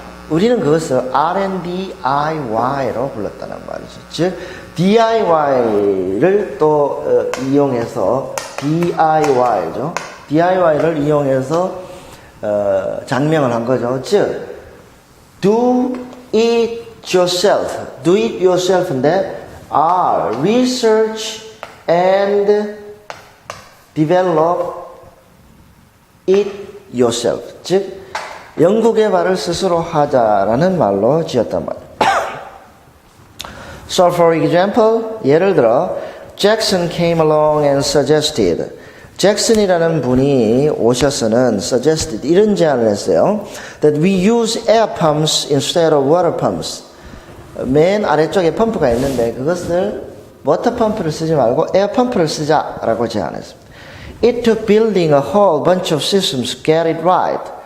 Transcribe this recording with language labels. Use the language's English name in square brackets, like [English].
[Korean] 우리는 그것을 R&DIY로 불렀다는 말이죠. 즉 DIY를 또 이용해서 DIY죠. DIY를 이용해서 장명을 한 거죠. 즉 do it yourself. do it yourself인데 R, research and develop it yourself. 즉 연구 개발을 스스로 하자라는 말로 지었단 말이에요. [English] So for example, [Korean] 예를 들어 [English] Jackson came along and suggested. [Korean] 잭슨이라는 분이 오셔서는 suggested 이런 제안을 했어요. [English] That we use air pumps instead of water pumps. [Korean] 맨 아래쪽에 펌프가 있는데 그것을 워터 펌프를 쓰지 말고 에어 펌프를 쓰자라고 제안했습니다. [English] It took building a whole bunch of systems to get it right.